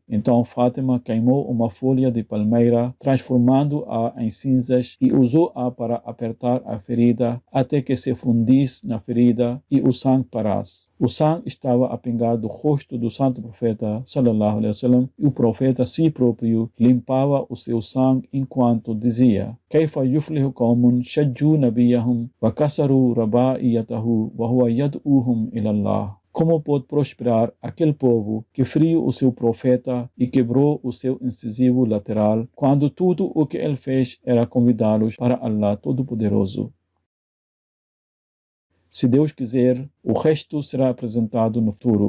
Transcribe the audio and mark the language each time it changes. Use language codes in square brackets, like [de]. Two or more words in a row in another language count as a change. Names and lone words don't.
[pt] Então Fátima queimou uma folha de palmeira, transformando-a em cinzas e usou-a para apertar a ferida até que se fundisse na ferida e o sangue parasse. O sangue estava a pingar do rosto do santo profeta [ar] صلى الله عليه وسلم [pt] e o profeta si próprio limpava o seu sangue enquanto dizia: [ar] كيف يفلح قوم شجوا نبيهم وكسروا رباعيته وهو يدعوهم إلى الله. [pt] Como pode prosperar aquele povo que feriu o seu profeta e quebrou o seu incisivo lateral, quando tudo o que ele fez era convidá-los para Allah Todo-Poderoso? Se Deus quiser, o resto será apresentado no futuro.